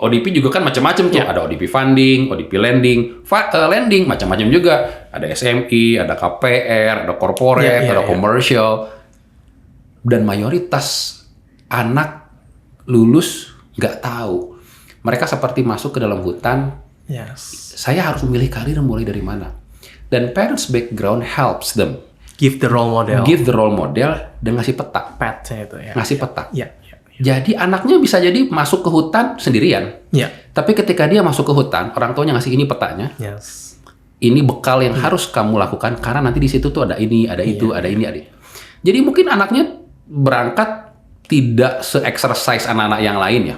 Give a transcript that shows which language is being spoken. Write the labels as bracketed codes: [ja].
[id] ODP juga kan macam-macam tuh. Ada ODP funding, ODP lending, lending macam-macam juga. Ada SMI, ada KPR, ada corporate, ada commercial. Dan mayoritas anak lulus nggak tahu. Mereka seperti masuk ke dalam hutan [en] Yes. [id] Saya harus memilih karir mulai dari mana. Dan [en] parents background helps them. Give the role model. Give the role model [id] dan ngasih peta. Petnya itu ya. Ngasih peta. Ya. Jadi anaknya bisa jadi masuk ke hutan sendirian. Ya. Tapi ketika dia masuk ke hutan, orang tuanya ngasih ini petanya. [en] Yes. [id] Ini bekal yang harus kamu lakukan karena nanti di situ tuh ada ini, ada itu, ada ini, ada. Jadi mungkin anaknya berangkat tidak se-exercise anak-anak yang lain ya.